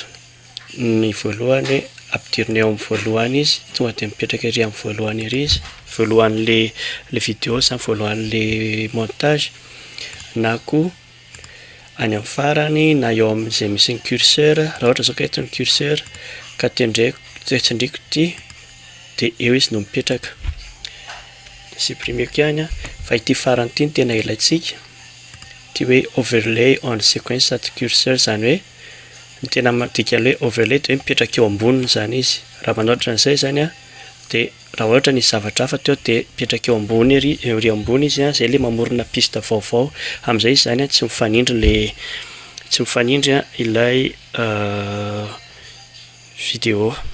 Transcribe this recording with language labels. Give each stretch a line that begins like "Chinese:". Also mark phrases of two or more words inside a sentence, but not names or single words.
Malagasy: Ny voalohany ampidirina eo amin'ny voalohany izy tonga dia mipetraka ery amin'ny voalohany ery izy, voalohan'le vidéo zany voalohan'le montage, na koa any amin'ny farany na eo amin'izay misy ny curseur raha ohatra zao ka eto ny curseur ka tsindriko ty dia eo izy no mipetraka. Supprimeko ihany fa ity farany ity no tena ilaitsika ty hoe
English: overlay on sequence at curseur
Malagasy: zany hoe ny tena madika hoe overlay dia hoe mipetraka eo amboniny zany izy. Raha manao ohatran'izay zany dia raha ohatra ny zavatra hafa teo dia mipetraka eo ambony ery ambony izy izay ilay mamorona piste vaovao amin'izay izy zany tsy mifanindry ilay vidéo.